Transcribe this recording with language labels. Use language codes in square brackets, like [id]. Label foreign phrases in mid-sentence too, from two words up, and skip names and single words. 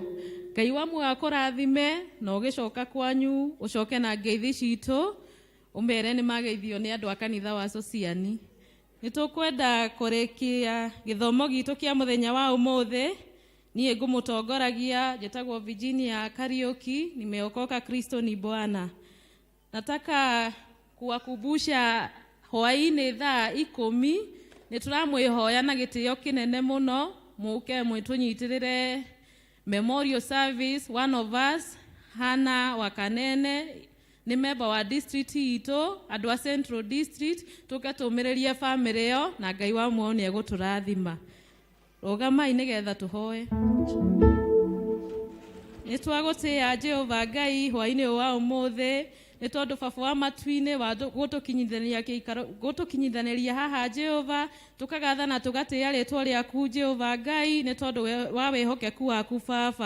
[ki] Ngai wa mwaro kũrathime na ũgĩcoka kwanyu ũcoke na ngeithi citũ ũmere nĩ mageithio nĩ andũ a kanitha wa Sociani. Nĩ tũkwenda kũrĩkia gĩthomo gitũ kĩa mũthenya wa ũmũthĩ. Niĩ ngũmũtongoragia njĩtagwo Virginia Kariuki, [sw] nimeokoka Kristo ni Bwana. Nataka kuwakumbusha [ki] hwaini thaa 10 nĩtũramwĩhoya na gĩtĩo kĩnene mũno mũke mwĩtũnyitirĩre [en] memorial service. One of us [ki] Hana Wakanene nĩ member wa district itũ, andũ a Central District, tũkatũmĩrĩrie family yo na Ngai wa muoyo nĩ egũtũrathima. Rogamai nĩgetha tũhoe. Nĩtwagũtĩĩa Jehova Ngai hwainĩ wa ũmũthĩ nĩ tondũ baba wa matu-inĩ wa gũtũkinyithanĩria haha Jehova, tũkagathana tũgatĩĩa rĩtwa rĩaku Jehova Ngai nĩ tondũ wa wĩhokeku waku baba.